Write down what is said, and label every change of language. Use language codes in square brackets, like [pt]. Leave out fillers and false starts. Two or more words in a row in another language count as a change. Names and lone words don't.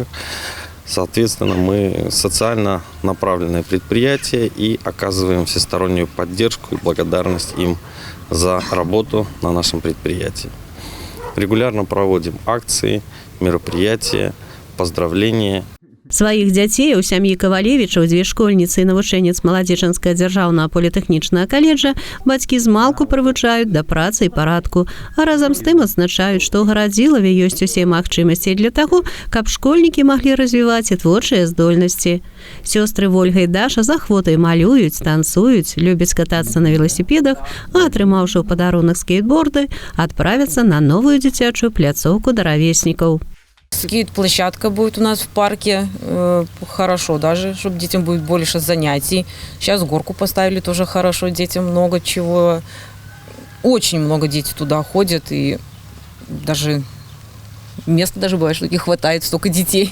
[ru] Соответственно, мы социально направленное предприятие и оказываем всестороннюю поддержку и благодарность им за работу на нашем предприятии. Регулярно проводим акции, мероприятия, поздравления. [be] Сваіх дзяцей у сям'і Кавалевічаў, 2 школьніцы і навучэнец Маладзечанскага дзяржаўнага політэхнічнага каледжа, бацькі змалку прывучаюць да працы і парадку, а разам з тым адзначаюць, што ў Гарадзілаве ёсць усе магчымасці для таго, каб школьнікі маглі развіваць і творчыя здольнасці. Сёстры Вольга і Даша з ахвотай малююць, танцуюць, любяць катацца на веласіпедах, а атрымаўшы ў падарунак скейтборды, адправяцца на новую дзіцячую пляцоўку да равеснікаў. [ru] Скейт-площадка будет у нас в парке, хорошо даже, чтобы детям будет больше занятий. Сейчас горку поставили, тоже хорошо, детям много чего. Очень много детей туда ходят, и даже места даже бывает, что не хватает, столько детей.